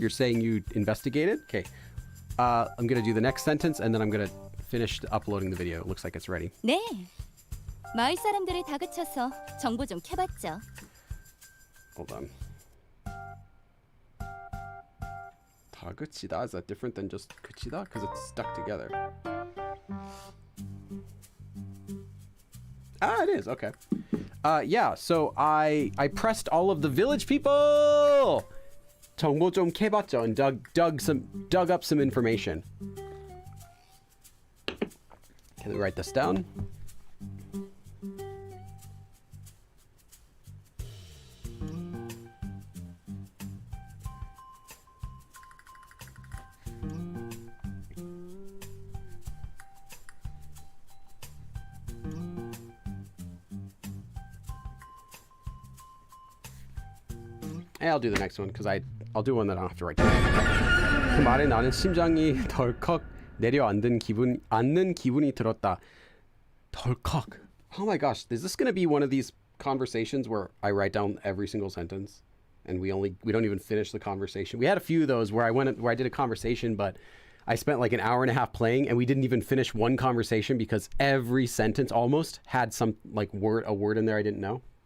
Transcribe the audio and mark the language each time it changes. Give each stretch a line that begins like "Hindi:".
English: You're saying you investigated? Okay. I'm gonna do the next sentence and then I'm gonna finish uploading the video. It looks like it's ready.
Korean: 네. 마을 사람들을 다그쳐서 정보 좀 캐봤죠.
English: Hold on. 다그치다, is that different than just 그치다? Because it's stuck together. It is. Okay. Yeah, so I pressed all of the village people.
Korean: 정보 좀 캐봤죠,
English: and dug up some information. Can we write this down? I'll do the next one because I'll do one that I don't have to write down.
Korean: 그 말에 나는 심장이 덜컥 내려앉는 기분이 들었다. 덜컥.
English: Oh my gosh, is this going to be one of these conversations where I write down every single sentence and we don't even finish the conversation? We had a few of those where I did a conversation, but I spent like an hour and a half playing and we didn't even finish one conversation because every sentence almost had some like a word in there I didn't know.